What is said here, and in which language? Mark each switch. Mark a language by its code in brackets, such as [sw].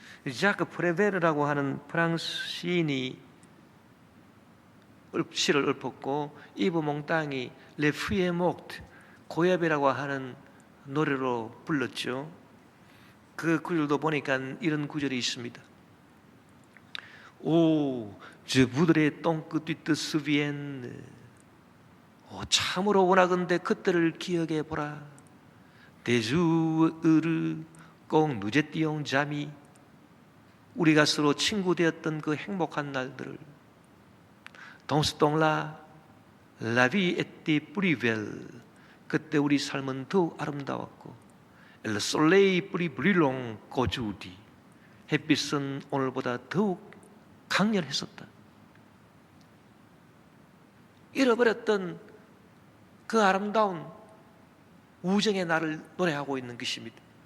[ko] 자크 프레베르라고 하는 프랑스 시인이 시를 읊었고, 이브 몽땅이 레 푸에 목트, 고엽이라고 하는 노래로 불렀죠. 그 구절도 보니까 이런 구절이 있습니다. [fr] 오, je voudrais donc que tu te souviennes. [ko] 참으로 원하건대 그때를 기억해 보라. [fr] Des jours heureux quand nous étions amis. [ko] 우리가 서로 친구 되었던 그 행복한 날들을. [fr] Dans ce temps-là, la vie était plus belle. [ko] 그때 우리 삶은 더욱 아름다웠고, [fr] Le soleil plus brûlant qu'aujourd'hui. [ko] 햇빛은 오늘보다 더욱 강렬했었다. 잃어버렸던 그 아름다운 우정의 날을 노래하고 있는 것입니다.